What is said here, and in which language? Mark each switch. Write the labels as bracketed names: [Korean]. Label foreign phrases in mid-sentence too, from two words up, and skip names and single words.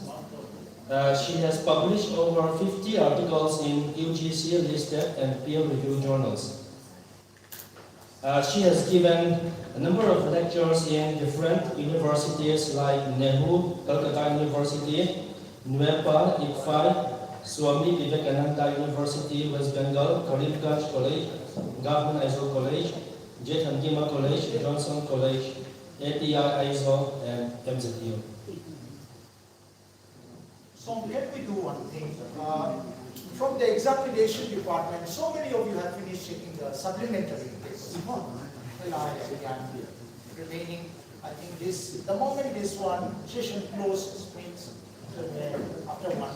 [English] She has published over 50 articles in UGC listed and peer-reviewed journals. She has given a number of lectures in different universities like Nehru, Calcutta University, NUEPA, ICFAI, Swami Vivekananda University, West Bengal, Karimganj College, Government Aizawl College, Jethangima College, Johnson College, ATI Aizawl, and MZU. So can we do one thing? From the examination department, so many of you have finished taking the supplementary papers. Remaining, I think this, the moment this one session closes, means after one.